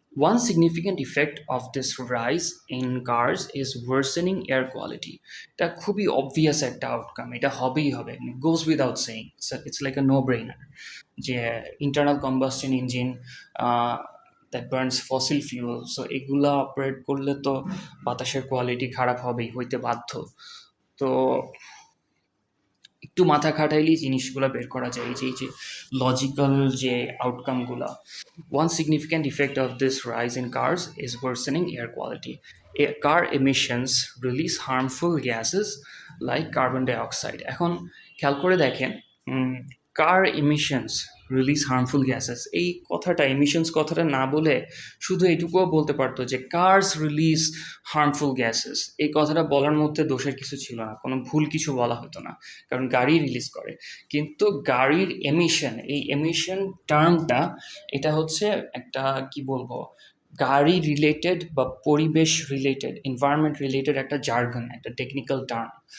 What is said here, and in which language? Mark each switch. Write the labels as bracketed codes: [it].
[en] One significant effect of this rise in cars is worsening air quality. [bn] এটা খুবই obvious একটা outcome, এটা হবেই হবে, [en] goes without saying, it's like a no-brainer, [bn] যে [en] internal combustion engine that burns fossil fuel, [bn] so এগুলা operate করলে তো বাতাসের কোয়ালিটি খারাপ হবেই, হইতে বাধ্য। তো একটু মাথা খাটাইলেই জিনিসগুলো বের করা যায়, এই যে লজিক্যাল যে আউটকামগুলা। [en] One significant effect of this rise in cars is worsening air quality. Car emissions release harmful gases like carbon dioxide. [bn] এখন খেয়াল করে দেখেন, [en] car emissions [bn] রিলিজ হার্মফুল গ্যাসেস, এই কথাটা এমিশনস কথাটা না বলে শুধু এটুকুও বলতে পারতো যে কার্স রিলিজ হার্মফুল গ্যাসেস। এই কথাটা বলার মধ্যে দোষের কিছু ছিল না, কোনো ভুল কিছু বলা হতো না, কারণ গাড়ি রিলিজ করে। কিন্তু গাড়ির এমিশন, এই এমিশন টার্মটা এটা হচ্ছে একটা কি বলবো, গাড়ি রিলেটেড বা পরিবেশ রিলেটেড, এনভায়রনমেন্ট রিলেটেড একটা জার্গন, একটা টেকনিক্যাল টার্ম।